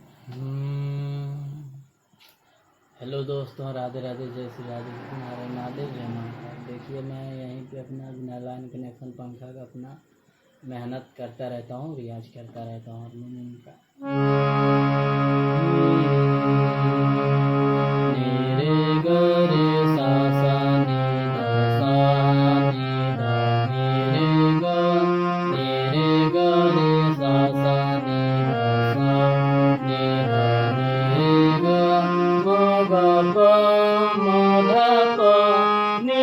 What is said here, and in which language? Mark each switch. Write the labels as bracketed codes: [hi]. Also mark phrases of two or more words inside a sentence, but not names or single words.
[hi] हम्म, हेलो दोस्तों, राधे राधे, जय श्री राधे नारायण महादेव, जय महाकाल। देखिए, मैं यहीं पे अपना बिना लाइन कनेक्शन पंखा का अपना मेहनत करता रहता हूँ, रियाज करता रहता हूँ हारमोनियम का। नी रे ग रे सा सा नी ध सा नी ध नी रे ग रे सा सा नी ध सा नी ध नी रे ग म ग प म ध प नी